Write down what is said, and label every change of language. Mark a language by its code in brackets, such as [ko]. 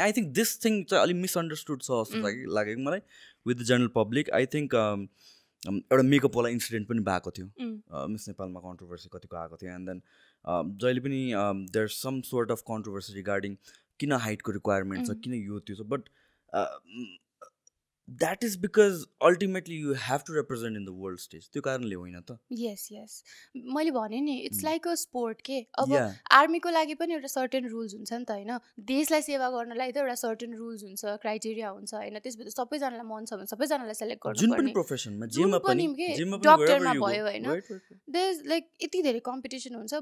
[en] I think this thing चाहिँ अलिक misunderstood [ne] छ जस्तो लागेको मलाई [en] With the general public. I think [ne] एउटा मेकअपवाला इन्सिडेन्ट पनि भएको थियो मिस नेपालमा, कन्ट्रोभर्सी कतिको आएको थियो. [en] and then जहिले पनि there some sort of controversy regarding [ne] किन हाइटको रिक्वायरमेन्ट छ, किन यो त्यो छ. [en] But that is because ultimately you have to represent in the world stage. [ne] त्यो कारणले होइन त. [en] yes [ne] मैले भने नि [en] It's like a sport के. [ne] अब आर्मीको लागि पनि एउटा सर्टेन रुल्स हुन्छ नि त होइन. देशलाई सेवा गर्नलाई त एउटा सर्टेन रुल्स हुन्छ, क्राइटेरिया हुन्छ होइन. त्यसभित्र सबैजनालाई मन छ भने सबैजनालाई सेलेक्ट गर्नुपर्ने. जुन पनि प्रोफेसनमा, जेमा पनि डक्टरमा भयो होइन, [en] there is like [ne] यति धेरै कम्पिटिसन हुन्छ.